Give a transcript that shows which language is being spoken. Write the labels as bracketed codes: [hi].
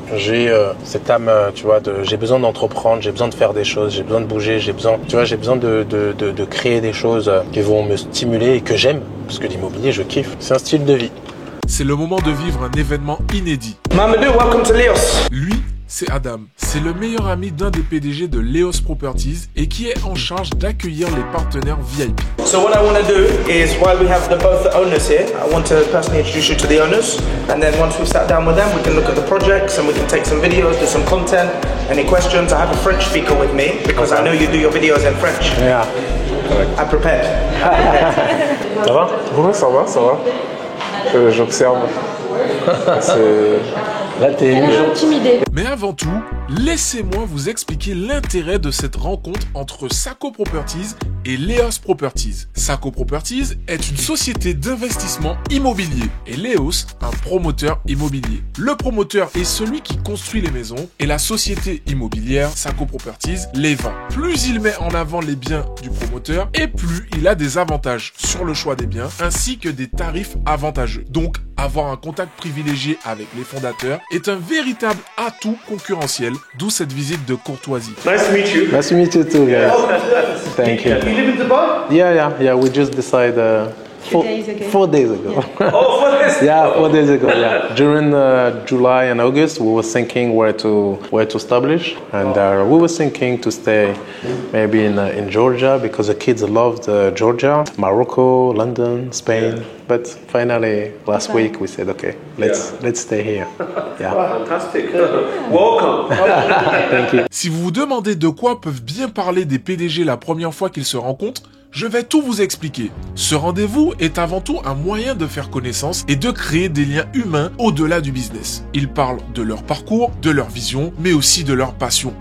[fr] J'ai cette âme, tu vois, j'ai besoin d'entreprendre, j'ai besoin de faire des choses, j'ai besoin de bouger, j'ai besoin de créer des choses qui vont me stimuler et que j'aime. Parce que l'immobilier, je kiffe. C'est un style de vie. C'est le moment de vivre un événement inédit. [en] Mamadou, welcome to Leos. [fr] Lui, c'est Adam. C'est le meilleur ami d'un des PDG de Leos Properties et qui est en charge d'accueillir les partenaires VIP. [en] So what I want to do is, while we have both the owners here, I want to personally introduce you to the owners, and then once we've sat down with them, we can look at the projects and we can take some videos, do some content. Any questions? I have a French speaker with me because I know you do your videos in French. Yeah. I'm prepared. [fr] Ça va? Ouais, ça va. J'observe. Là, t'es intimidé. Mais avant tout, laissez-moi vous expliquer l'intérêt de cette rencontre entre Sako Properties et Leos Properties. Sako Properties est une société d'investissement immobilier et Leos, un promoteur immobilier. Le promoteur est celui qui construit les maisons et la société immobilière Sako Properties les vend. Plus il met en avant les biens du promoteur et plus il a des avantages sur le choix des biens ainsi que des tarifs avantageux. Donc, avoir un contact privilégié avec les fondateurs est un véritable atout concurrentiel, d'où cette visite de courtoisie. [en] Nice to meet you. Nice to meet you too, guys. Thank you. You live in Dubai? Yeah. We just decided 4 days ago. Oh, 4 days. Yeah, 4 days ago. Yeah, during July and August, we were thinking where to establish, and we were thinking to stay maybe in Georgia because the kids loved Georgia, Morocco, London, Spain. But finally, last week we said, okay, let's stay here. Yeah. Wow, fantastic. Welcome. Thank you. [fr] Si vous vous demandez de quoi peuvent bien parler des PDG la première fois qu'ils se rencontrent, je vais tout vous expliquer. Ce rendez-vous est avant tout un moyen de faire connaissance et de créer des liens humains au-delà du business. Ils parlent de leur parcours, de leur vision, mais aussi de leur passion.